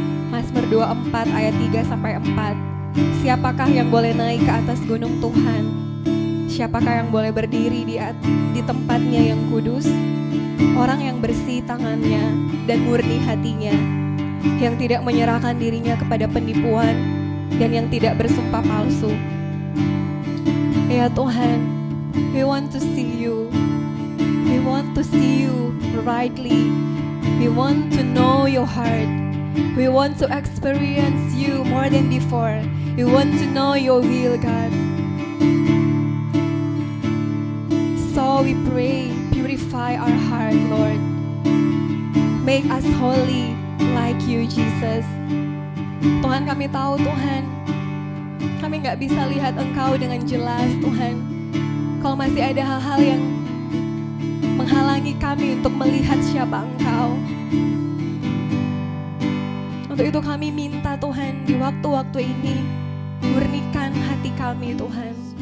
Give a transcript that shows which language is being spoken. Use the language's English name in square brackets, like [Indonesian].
[Indonesian] Mazmur 24 ayat 3 sampai 4, siapakah yang boleh naik ke atas gunung Tuhan? Siapakah yang boleh berdiri di tempatnya yang kudus? Orang yang bersih tangannya dan murni hatinya, yang tidak menyerahkan dirinya kepada penipuan dan yang tidak bersumpah palsu. Ya Tuhan, [English] we want to see you. We want to see you rightly. We want to know your heart. We want to experience you more than before. We want to know your will, God. So we pray, purify our heart, Lord. Make us holy like you, Jesus. [Indonesian] Tuhan, kami tahu, Tuhan, kami nggak bisa lihat Engkau dengan jelas, Tuhan. Kalau masih ada hal-hal yang menghalangi kami untuk melihat siapa Engkau. Untuk itu kami minta, Tuhan, di waktu-waktu ini, murnikan hati kami, Tuhan.